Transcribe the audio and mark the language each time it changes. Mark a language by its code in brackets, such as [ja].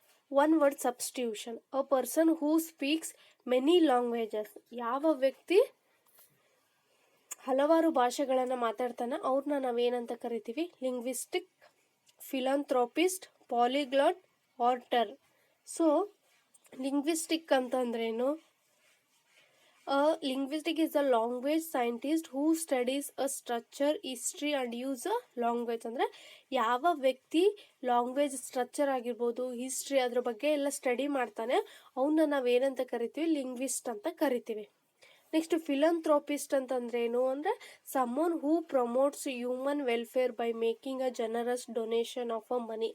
[en] One word substitution. A person who speaks many languages. [kn] ಯಾವ ವ್ಯಕ್ತಿ ಹಲವಾರು ಭಾಷೆಗಳನ್ನು ಮಾತಾಡ್ತಾನೆ ಅವ್ರನ್ನ ನಾವೇನಂತ ಕರಿತೀವಿ? [en] Linguistic, philanthropist, polyglot, orator. [kn] ಸೊ ಲಿಂಗ್ವಿಸ್ಟಿಕ್ ಅಂತಂದ್ರೇನು? [en] Linguistic is a language scientist who studies a structure, history and use a language. [kn] ಅಂದರೆ ಯಾವ ವ್ಯಕ್ತಿ ಲ್ಯಾಂಗ್ವೇಜ್ ಸ್ಟ್ರಕ್ಚರ್ ಆಗಿರ್ಬೋದು, ಹಿಸ್ಟ್ರಿ, ಅದ್ರ ಬಗ್ಗೆ ಎಲ್ಲ ಸ್ಟಡಿ ಮಾಡ್ತಾನೆ ಅವನ್ನ ನಾವೇನಂತ ಕರಿತೀವಿ? ಲಿಂಗ್ವಿಸ್ಟ್ ಅಂತ ಕರಿತೀವಿ. ನೆಕ್ಸ್ಟ್ ಫಿಲಂಥ್ರೋಪಿಸ್ಟ್ ಅಂತಂದ್ರೆ ಏನು ಅಂದರೆ [en] Someone who promotes human welfare by making a generous donation of a money.